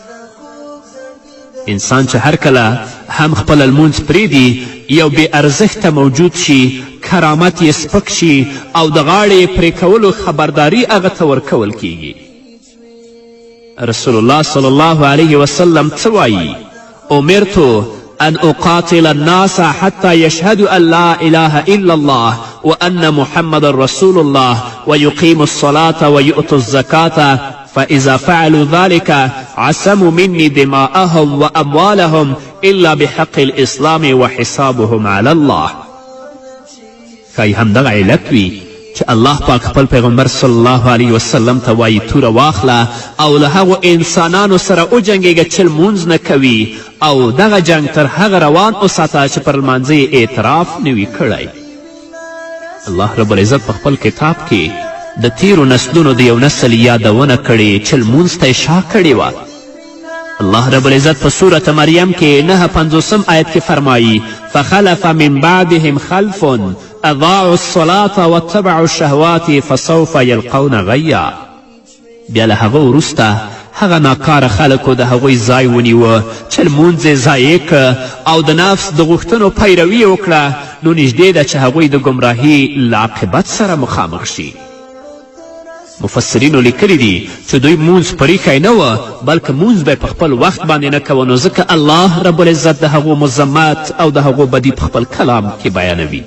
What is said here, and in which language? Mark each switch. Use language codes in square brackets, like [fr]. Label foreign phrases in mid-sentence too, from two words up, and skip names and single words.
[ps] انسان چې هر کله هم خپل لمونځ پرېږدي یو بې ارزښته موجود شي، کرامت یې سپک شي او د غاړې پرې کولو خبرداری هغه ته ورکول کیږي. رسول الله صلی الله علیه وسلم څه وایي؟ [ar] امرت ان اقاتل الناس حتى يشهدوا ان لا اله الا الله وان محمد رسول الله ويقيموا الصلاة ويؤتوا الزكاة فإذا فعلوا ذلك عصموا مني دماءهم وأموالهم إلا بحق الإسلام وحسابهم على الله. [ps] ښایي همدغه علت وي چې الله پاک خپل پیغمبر صلی الله علیه وسلم ته وایي توره واخله او له هغو انسانانو سره وجنګېږه چې لمونځ نه کوي او دغه جنګ تر هغه روان وساته چې پر لمانځه یې اعتراف نه وي کړی. الله رب العزت په خپل کتاب کې د تیرو نسلونو د یو نسل یادونه کړې چې لمونځ ته یې شا کړې وه. الله رب العزت په سورة مریم کې 9:50 آیت کې فرمایي [ar] فخلف من بعدهم خلف اضاعوا الصلاة واتبعوا الشهوات فسوف یلقون غیا. [ps] بیا له هغه وروسته هغه ناکاره خلکو د هغوی ځای ونیوه چې لمونځ یې ضایع که او د نفس د غوښتنو پیروي یې وکړه، نو نږدې ده چې هغوی د ګمراهي له عاقبت سره مخامخ شي. مفسرینو لیکلی دي چې دوی مونځ پریښی نه وه بلکې مونځ به یې په خپل وخت باندې نه کوه، نو ځکه الله رب العزت د هغو مذمت او د هغو بدي په خپل کلام کې بیانوي.